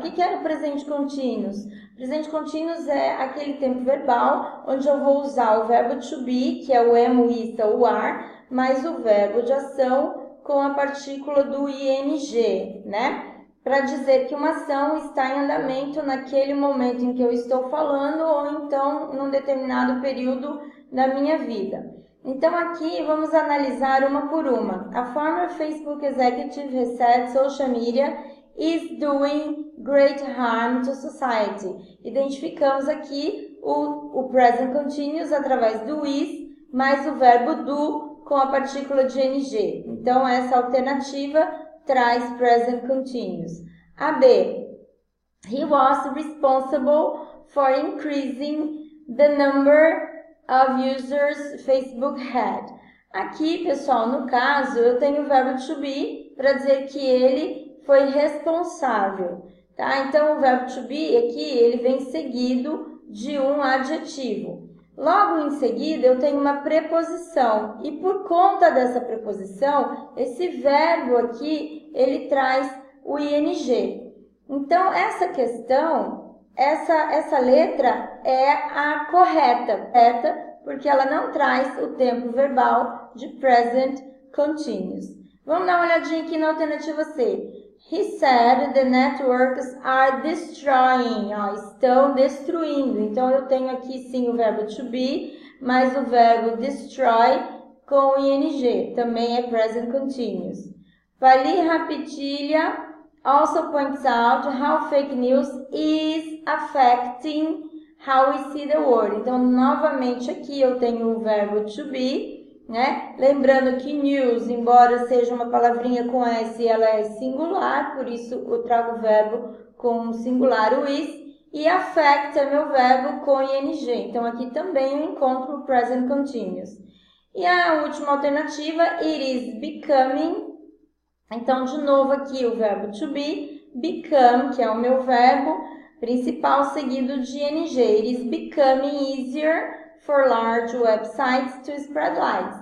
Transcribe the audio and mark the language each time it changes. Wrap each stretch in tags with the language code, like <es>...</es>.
<pt>O que é o presente continuous? O presente continuous é aquele tempo verbal onde eu vou usar o verbo to be, que é o am, o is ou o are, mais o verbo de ação com a partícula do ing, né? Para dizer que uma ação está em andamento naquele momento em que eu estou falando ou então num determinado período da minha vida. Então, aqui vamos analisar uma por uma.</pt> <en>A former Facebook executive has said social media is doing great harm to society.</en> <pt>Identificamos aqui o present continuous através do is, mais o verbo do com a partícula de ing. Então, essa alternativa traz present continuous. A B.</pt> <en>He was responsible for increasing the number of users Facebook had.</en> <pt>Aqui, pessoal, no caso, eu tenho o verbo to be para dizer que ele foi responsável, tá? Então, o verbo to be aqui, ele vem seguido de um adjetivo. Logo em seguida, eu tenho uma preposição e por conta dessa preposição, esse verbo aqui, ele traz o ing. Então, essa questão, essa letra é a correta, porque ela não traz o tempo verbal de present continuous. Vamos dar uma olhadinha aqui na alternativa C.</pt> <en>He said the networks are destroying.</en> <pt>Ó, estão destruindo. Então, eu tenho aqui sim o verbo to be, mas o verbo destroy com ing. Também é present continuous.</pt> <en>Vali Rapitilha also points out how fake news is affecting how we see the world.</en> <pt>Então, novamente aqui eu tenho o verbo to be, né? Lembrando que news, embora seja uma palavrinha com S, ela é singular, por isso eu trago o verbo com singular, o is, e affect é meu verbo com ing. Então, aqui também eu encontro o present continuous. E a última alternativa,</pt> <en>it is becoming.</en> <pt>Então, de novo aqui o verbo to be, become, que é o meu verbo principal, seguido de ing.</pt> <en>It is becoming easier for large websites to spread lies.</en>